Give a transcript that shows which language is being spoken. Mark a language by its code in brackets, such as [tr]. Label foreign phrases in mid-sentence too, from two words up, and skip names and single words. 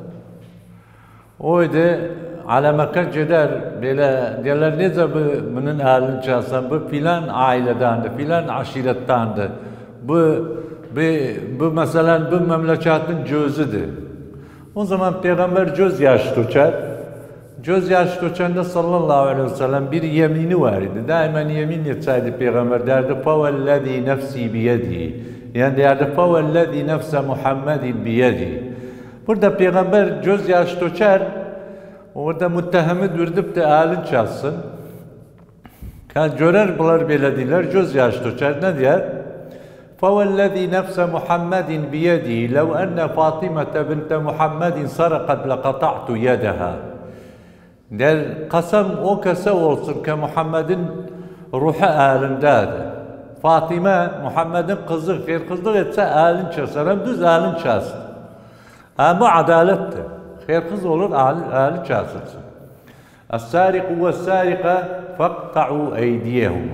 [tr] Oydu alamaka gider böyle derler nece bunun elini çalsın bu filan ailedandı, filan aşirettandı. Bu mesela bu memleketin gözüdür. O zaman Peygamber gözyaşı döker. Gözyaşı dökende [ar] صلى الله عليه وسلم [tr] bir yemini var idi. Daima yemin etseydi Peygamber derdi [ar] فَوَالَّذ۪ي نَفْسِي بِيَدِهِ [tr] yani derdi [ar] فَوَالَّذ۪ي نَفْسَ مُحَمَّدٍ بِيَدِهِ [tr] Burada Peygamber gözyaşı döker, orada muttehemi dürdüp de elini çalsın. Görer bunlar böyle değiller, gözyaşı döker. Ne diyer? [ar] فَوَالَّذ۪ي نَفْسَ مُحَمَّدٍ بِيَدِهِ لَوْ أَنَّ فَاطِمَةَ بِنْتَ مُحَمَّدٍ سَرَقَتْ لَقَطَعْتُ يَدَهَا [tr] Der, kasam o kasa olsun ki Muhammed'in ruhu elindedir. Fatime, Muhammed'in kızı, hırsızlık etse elin çalsın, düz elin çalsın. Bu adalettir. Hırsız olur, elin çalsın. [ar] السارق والسارقة فاقطعوا أيديهما.